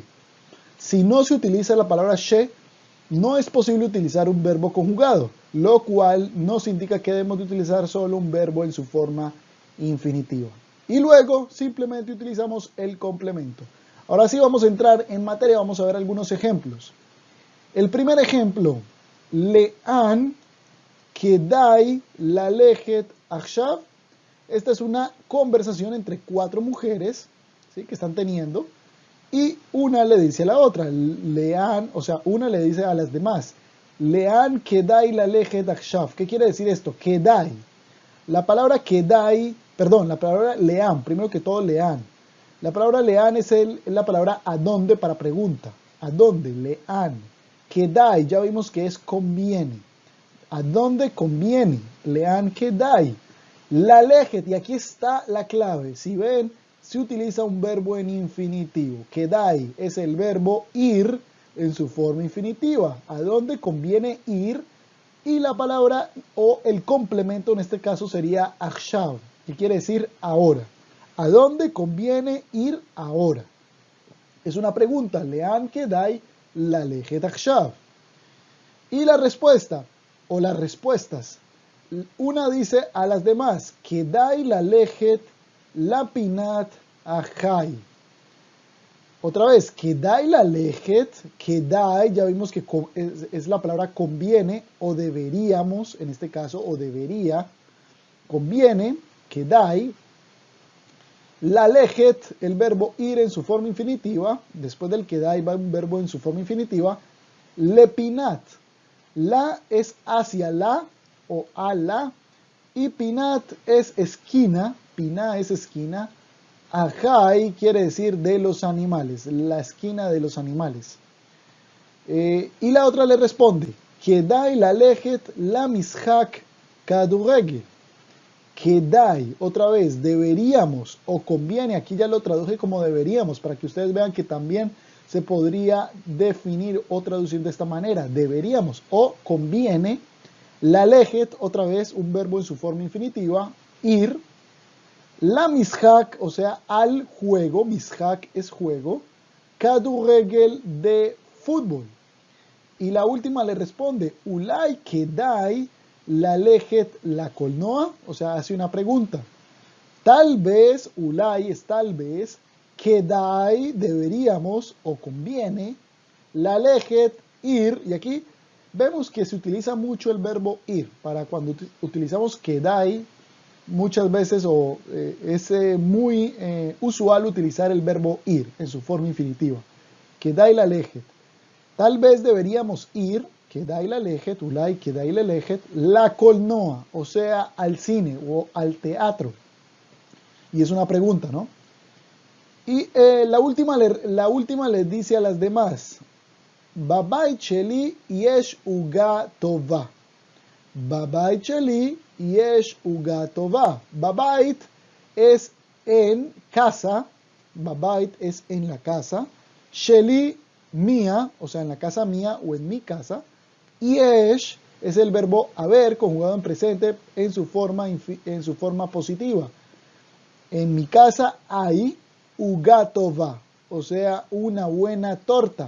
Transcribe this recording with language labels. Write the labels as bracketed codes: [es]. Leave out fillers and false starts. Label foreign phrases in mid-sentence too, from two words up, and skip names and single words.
[es] Si no se utiliza la palabra she, no es posible utilizar un verbo conjugado, lo cual nos indica que debemos de utilizar solo un verbo en su forma infinitiva. Y luego simplemente utilizamos el complemento. Ahora sí vamos a entrar en materia, vamos a ver algunos ejemplos. El primer ejemplo, [he] לאן כדאי ללכת עכשיו. [es] Esta es una conversación entre 4 mujeres, ¿sí?, que están teniendo, y una le dice a la otra, lean, o sea, una le dice a las demás, [he] לאן כדאי ללכת עכשיו. [es] ¿Qué quiere decir esto? Kedai. La palabra kedai, perdón, la palabra lean, primero que todo lean. La palabra lean es la palabra a dónde para pregunta. ¿A dónde? Lean. Kedai, ya vimos que es conviene. ¿A dónde conviene? [he] לאן כדאי. [es] Lalejet, y aquí está la clave. Si ven, se utiliza un verbo en infinitivo. Kedai es el verbo ir en su forma infinitiva. ¿A dónde conviene ir? Y la palabra o el complemento en este caso sería achshav, que quiere decir ahora. ¿A dónde conviene ir ahora? Es una pregunta. [he] לאן כדאי ללכת עכשיו. [es] Y la respuesta o las respuestas. Una dice a las demás, [he] כדאי ללכת לפינת החי. [es] Otra vez, [he] כדאי ללכת, כדאי, [es] ya vimos que es la palabra conviene o deberíamos, en este caso, o debería, conviene, kedai. Lalejet, el verbo ir en su forma infinitiva, después del kedai va un verbo en su forma infinitiva, lepinat. La es hacia la o a la, y pinat es esquina, piná es esquina, ajai quiere decir de los animales, la esquina de los animales. Y la otra le responde, [he] כדאי ללכת למשחק כדורגל. Kedai, [es] otra vez, deberíamos o conviene, aquí ya lo traduje como deberíamos, para que ustedes vean que también se podría definir o traducir de esta manera, deberíamos o conviene, lalejet, otra vez un verbo en su forma infinitiva, ir, [he] למשחק, [es] o sea, al juego, mishak es juego, kadurregel de fútbol. Y la última le responde, [he] אולי כדאי ללכת לקולנוע, [es] o sea, hace una pregunta. Tal vez, ulai es tal vez, kedai deberíamos o conviene, lalejet ir, y aquí vemos que se utiliza mucho el verbo ir, para cuando utilizamos kedai, muchas veces es muy usual utilizar el verbo ir en su forma infinitiva. [he] כדאי ללכת. [es] Tal vez deberíamos ir, [he] כדאי ללכת, אולי כדאי ללכת, לקולנוע, [es] o sea, al cine o al teatro. Y es una pregunta, ¿no? Y la última les dice a las demás, [he] בבית שלי יש עוגה טובה. בבית שלי יש עוגה טובה. [es] Babait es en casa, babait es en la casa, sheli mía, o sea, en la casa mía o en mi casa, yesh es el verbo haber conjugado en presente en su forma positiva. En mi casa hay [he] עוגה טובה, [es] o sea, una buena torta.